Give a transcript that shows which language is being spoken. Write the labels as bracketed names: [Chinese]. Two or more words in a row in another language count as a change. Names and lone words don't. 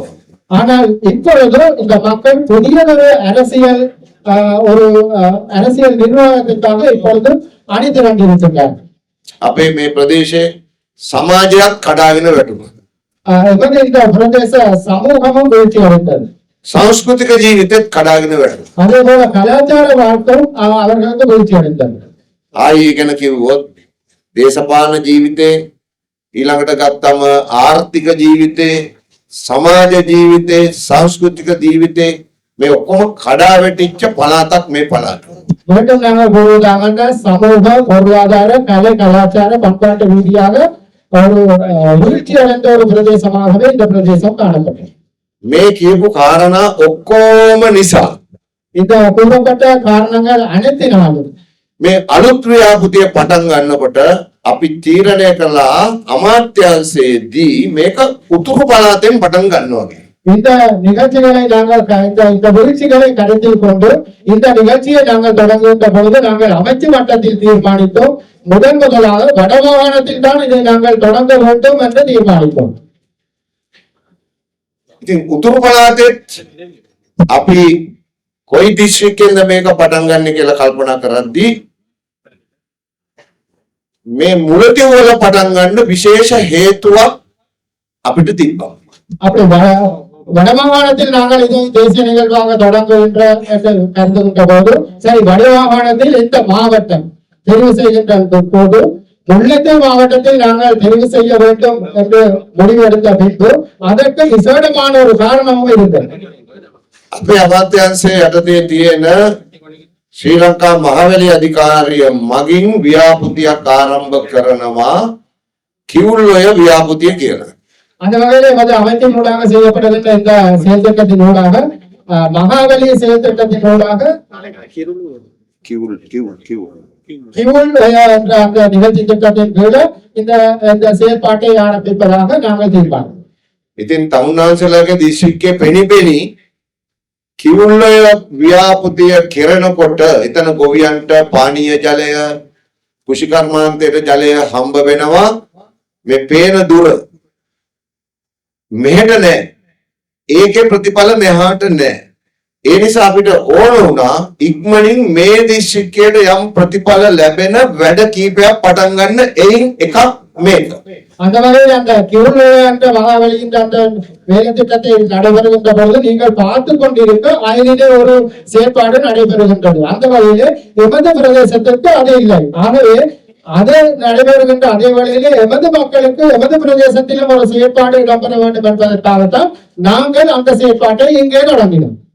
[Tamil] ஆனால் இப்பொழுது இந்த மக்கள் புதியதொரு அரசியல் ஒரு அரசியல் நிர்வாகத்திற்காக இப்பொழுது அணிதிரண்டு இருக்கின்றார்கள். [Sinhala] අපේ මේ ප්‍රදේශයේ සමාජයක් කඩාගෙන වැටුණා. [Tamil] இந்த பிரதேச சமூகமும் வீழ்ச்சி அடைந்தது. [Sinhala] සංස්කෘතික ජීවිතෙත් කඩාගෙන වැටුණා. [Tamil] அதே போல கலாச்சார வாழ்க்கையும் அவர்களுக்கு வீழ்ச்சி அடைந்தது. [Sinhala] ආයි ගැන කිව්වොත් දේශපාලන ජීවිතේ ඊළඟට ගත්තම ආර්ථික ජීවිතේ සමාජ ජීවිතේ සංස්කෘතික ජීවිතේ මේ ඔක්කොම කඩා වැටිච්ච පළාතක් මේ පළාත. [Tamil] மீண்டும் நாங்கள் கூறுவதாக சமூக பொருளாதார கலை கலாச்சார பண்பாட்டு ரீதியாக ஒரு வீழ்ச்சி அடைந்த ஒரு பிரதேசமாகவே இந்த பிரதேசம் காணப்பட்டது. [Sinhala] මේ කියපු කාරණා ඔක්කොම නිසා [Tamil] இந்த கூறப்பட்ட காரணங்கள் அனைத்தினாலும் [Sinhala] මේ අලුත් ව්‍යාපෘතිය පටන් ගන්නකොට අපි තීරණය කළා අමාත්‍යාංශයේදී මේක උතුරු පළාතෙන් පටන් ගන්නවා කියලා. [Tamil] இந்த நிகழ்ச்சிகளை நாங்கள் இந்த வீழ்ச்சிகளை கருத்தில் கொண்டு இந்த நிகழ்ச்சியை நாங்கள் தொடங்குகின்ற பொழுது நாங்கள் அமைச்சு மட்டத்தில் தீர்மானித்தோம். முதலாக வடமாகாணத்தில் தான் இதை நாங்கள் தொடங்க வேண்டும் என்று தீர்மானித்தோம். [Sinhala] ඉතින් උතුරු පළාතෙත් අපි කොයි දිස්ත්‍රික්කෙන්ද මේක පටන් ගන්න කියලා කල්පනා කරද්දී මේ මුලතිව් වල පටන් ගන්න විශේෂ හේතුවක් අපිට තිබ්බා. [Tamil] அப்படி வடமாகாணத்தில் நாங்கள் இதை தேசிய நிகழ்வாக தொடங்குகின்ற என்று கருதுகின்ற போது சரி வடமாகாணத்தில் இந்த மாவட்டம் தெரிவு செய்கின்ற போது முல்லைத்தீவு மாவட்டத்தில் நாங்கள் தெரிவு செய்ய வேண்டும் என்று முடிவெடுத்த பின்பு அதற்கு விசேடமான ஒரு காரணமும் இருந்தது. [Sinhala] අපේ අමාත්‍යාංශයේ යටතේ තියෙන ශ්‍රී ලංකා මහවැලි අධිකාරිය මගින් ව්‍යාපෘතියක් ආරම්භ කරනවා කිවුල්ඔය ව්‍යාපෘතිය කියලා. [Tamil] அந்த வகையில் எமது அமைப்பினூடாக செய்யப்படுகின்ற இந்த செயல் திட்டத்தினூடாக மகாவலி செயல் திட்டத்தினூடாக [Sinhala] කිවුල්. [Tamil] கிவுல் என்ற அந்த நிகழ்ச்சி திட்டத்தின் கீழ் இந்த செயற்பாட்டை ஆரம்பிப்பதாக நாங்கள் தீர்மானம். [Sinhala] ඉතින් තමුන්නාන්සලාගේ දිස්ත්‍රික්කයේ පෙනිපෙනි කිවුල්ලය ව්‍යාපෘතිය කෙරෙනකොට එතන ගොවියන්ට පානීය ජලය කුෂිකර්මාන්තයට ජලය හම්බ වෙනවා මේ පේන දුර මෙහෙට නෑ ඒකේ ප්‍රතිඵල මෙහාට නෑ ඒ නිසා අපිට ඕන වුණා ඉක්මනින් මේ දිස්ත්‍රික්කයට යම් ප්‍රතිඵල ලැබෙන වැඩ කීපයක් පටන් ගන්න එයින් එකක් මේක. [Tamil] அந்த வகையில் அந்த கிவுல் என்ற மகாவலியின் அந்த வேலை திட்டத்தை நடைபெறுகின்ற பொழுது நீங்கள் பார்த்து கொண்டிருக்க அதிலே ஒரு செயற்பாடு நடைபெறுகின்றது. அந்த வகையிலே எமது பிரதேசத்திற்கு அது இல்லை. ஆகவே அது நடைபெறுகின்ற அதே வழியிலே எமது மக்களுக்கு எமது பிரதேசத்திலும் ஒரு செயற்பாடு இடம்பெற வேண்டும் என்பதற்காகத்தான் நாங்கள் அந்த செயற்பாட்டை இங்கே தொடங்கினோம்.